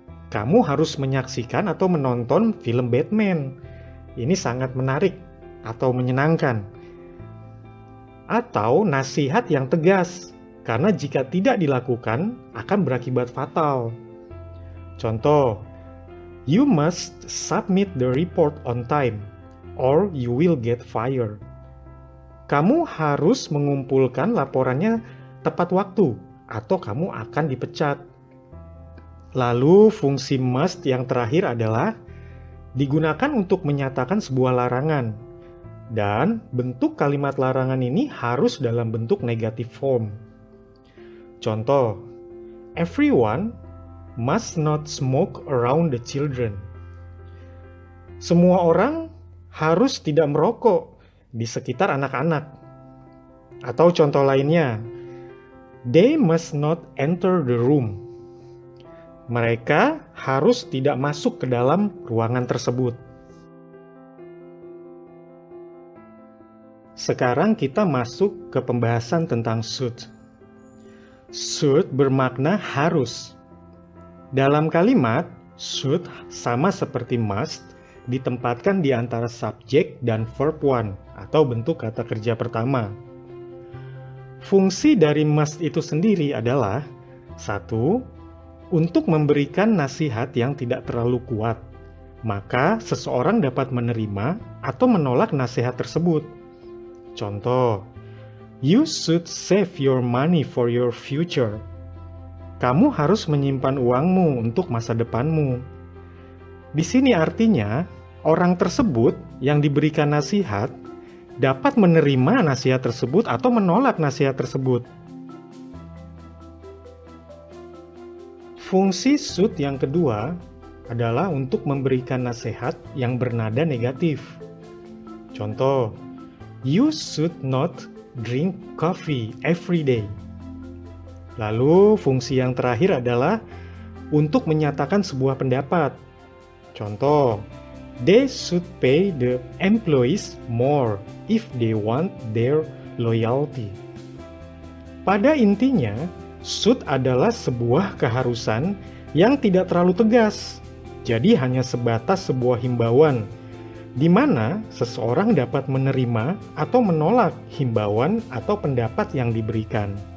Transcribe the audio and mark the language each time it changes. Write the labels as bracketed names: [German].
[Indonesian] Kamu harus menyaksikan atau menonton film Batman. Ini sangat menarik atau menyenangkan. Atau nasihat yang tegas, karena jika tidak dilakukan akan berakibat fatal. Contoh, [English] you must submit the report on time, or you will get fired. [Indonesian] Kamu harus mengumpulkan laporannya tepat waktu, atau kamu akan dipecat. Lalu fungsi must yang terakhir adalah digunakan untuk menyatakan sebuah larangan. Dan bentuk kalimat larangan ini harus dalam bentuk negative form. Contoh, [English] everyone must not smoke around the children. [Indonesian] Semua orang harus tidak merokok di sekitar anak-anak. Atau contoh lainnya, [English] they must not enter the room. [Indonesian] Mereka harus tidak masuk ke dalam ruangan tersebut. Sekarang kita masuk ke pembahasan tentang should. Should bermakna harus. Dalam kalimat, should sama seperti must ditempatkan di antara subjek dan verb one atau bentuk kata kerja pertama. Fungsi dari must itu sendiri adalah 1. Untuk memberikan nasihat yang tidak terlalu kuat, maka seseorang dapat menerima atau menolak nasihat tersebut. Contoh, [English] you should save your money for your future. [Indonesian] Kamu harus menyimpan uangmu untuk masa depanmu. Di sini artinya, orang tersebut yang diberikan nasihat dapat menerima nasihat tersebut atau menolak nasihat tersebut. Fungsi should yang kedua adalah untuk memberikan nasihat yang bernada negatif. Contoh, [English] you should not drink coffee every day. [Indonesian] Lalu, fungsi yang terakhir adalah untuk menyatakan sebuah pendapat. Contoh, [English] they should pay the employees more if they want their loyalty. [Indonesian] Pada intinya, should adalah sebuah keharusan yang tidak terlalu tegas. Jadi hanya sebatas sebuah himbauan, di mana seseorang dapat menerima atau menolak himbauan atau pendapat yang diberikan.